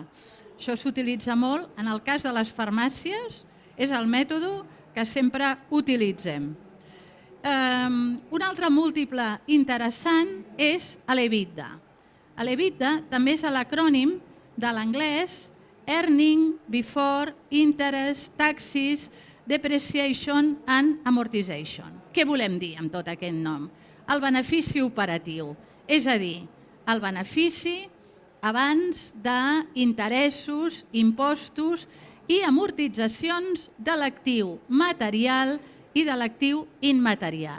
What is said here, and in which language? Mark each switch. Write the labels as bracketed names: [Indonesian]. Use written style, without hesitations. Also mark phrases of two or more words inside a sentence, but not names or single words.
[Catalan] Això s'utilitza molt. En el cas de les farmàcies, és el mètode que sempre utilitzem. Un altre múltiple interessant és l'EBITDA. L'EBITDA també és l'acrònim de l'anglès [English] earning before interest, taxes, depreciation and amortization. [Catalan] Què volem dir amb tot aquest nom? El benefici operatiu, és a dir, el benefici abans d'interessos, impostos i amortitzacions de l'actiu material i de l'actiu immaterial.